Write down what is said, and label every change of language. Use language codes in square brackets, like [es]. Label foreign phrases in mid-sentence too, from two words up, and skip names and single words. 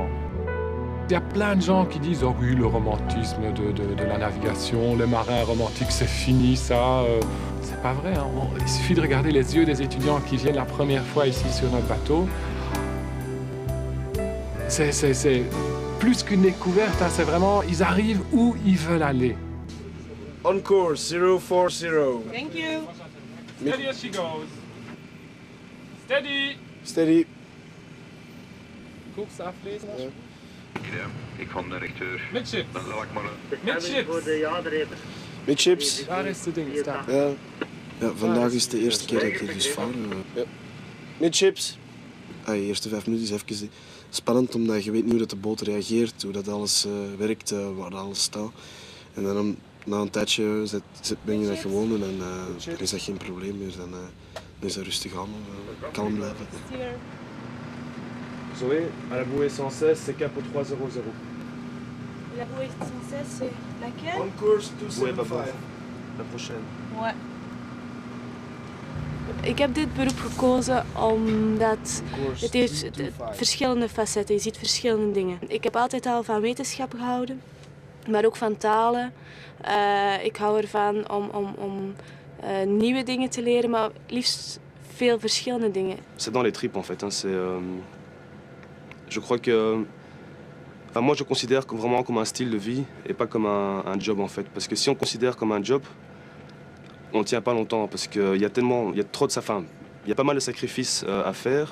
[fr] Il y a plein de gens qui disent « Oh oui, le romantisme de la navigation, les marins romantiques, c'est fini, ça. » C'est pas vrai. Hein. Il suffit de regarder les yeux des étudiants qui viennent la première fois ici sur notre bateau. C'est plus qu'une découverte, hein. C'est vraiment, ils arrivent où ils veulent aller. [en] On course, 040. Thank you. Steady as she goes. Steady. Steady. [nl] Koers aflezen. Ik van de directeur. Midship. Dan laat ik maar. Midships. Waar is de ding staan? Ja, vandaag is de eerste keer dat ik hier dus vaar. Ja. Midships. De eerste 5 minuten is even spannend, omdat je weet niet hoe dat de boot reageert, hoe dat alles werkt, waar alles staat. En dan na een tijdje ben je dat gewoon en dan is dat geen probleem meer. Dan is dat rustig aan, kalm blijven. [fr] Zoé, à la bouée 116, c'est cap au 300. La bouée 116, c'est laquelle? [en] On course 275. [fr] La prochaine. Ouais. [nl] Ik heb dit beroep gekozen omdat het heeft verschillende facetten. Je ziet verschillende dingen. Ik heb altijd al van wetenschap gehouden, maar ook van talen. Ik hou ervan om nieuwe dingen te leren, maar liefst veel verschillende dingen. [fr] C'est dans les tripes en fait. Hein. Je crois que... Enfin, moi je considère vraiment comme un style de vie et pas comme un job en fait. Parce que si on considère comme un job, on ne tient pas longtemps parce qu'il y a trop de il y a pas mal de sacrifices à faire.